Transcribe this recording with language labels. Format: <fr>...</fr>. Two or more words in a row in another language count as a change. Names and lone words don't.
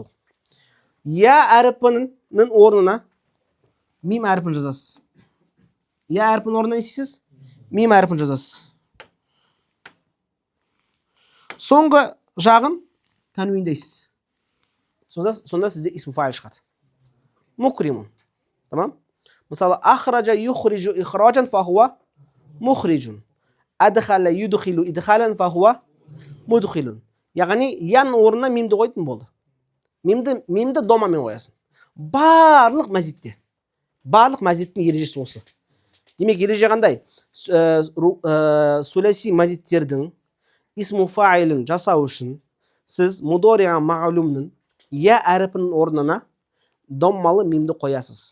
<kk>Я әріпінің орнына мим әріпін жазасыз. Я әріпінің орнына не істейсіз? Мим әріпін жазасыз. Соңғы жағын тәнуиндейсіз. Сонда сізде</kk> <ar>اسم فاعل</ar> <kk>шығады. Мукримун. Tamam?</kk> <ar>Mesela أخرج يخرج إخراجا فهو مخرج. أدخل يدخل إدخالا فهو مدخل.</ar> <kk>Яғни ян орнына мимді қойдың болды. Мимді домамен қоясың. Барлық мәзиттің ережесі осы. Демек ереже қандай? Сүләси мәзиттердің</kk> <ar>اسم فاعل</ar> <kk>жасау үшін сіз</kk> <ar>مضارع معلوم</ar> <kk>я әріпінің орнына доммалы мимді қоясыз.</kk>